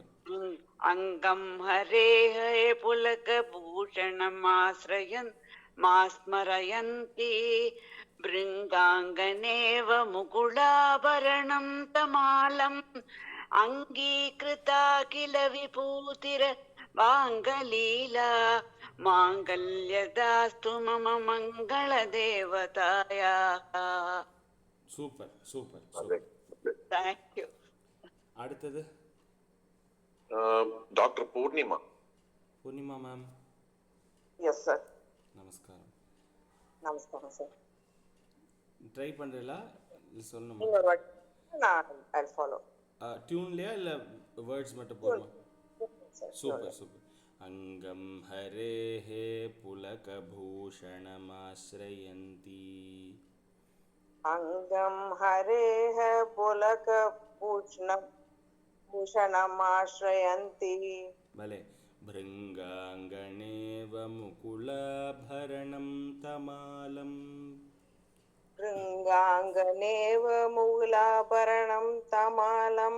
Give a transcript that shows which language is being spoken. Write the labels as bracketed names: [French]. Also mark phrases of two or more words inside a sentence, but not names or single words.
[Sanskrit] अङ्गं हरेः पुलकभूषणमाश्रयन्ती भृङ्गाङ्गनेव मुकुलाभरणं तमालम् अङ्गीकृता किल विभूतिरपाङ्गलीला माङ्गल्यदास्तु मम मङ्गलदेवतायाः. [Tamil] சூப்பர். [English] Thank you. [Tamil] அடுத்தது டாக்டர் பூர்ணிமா மேம். [English] Yes sir. [Tamil] நமஸ்காரம் சார். ட்ரை பண்றீங்களா இல்ல சொல்லணுமா? நீங்க ஒரு வாட்டி நான் [English] I follow. [Tamil] டியூன்லயா இல்ல வேர்ட்ஸ் மட்டும் போடுமா? சூப்பர். [Sanskrit] अङ्गं हरेः पुलकभूषणमाश्रयन्ती अङ्गं हरेः पुलकभूषणमाश्रयन्ति भले भृङ्गाङ्गणेव मुकुलाभरणं तमालम् भृङ्गाङ्गनेव मूलाभरणं तमालम्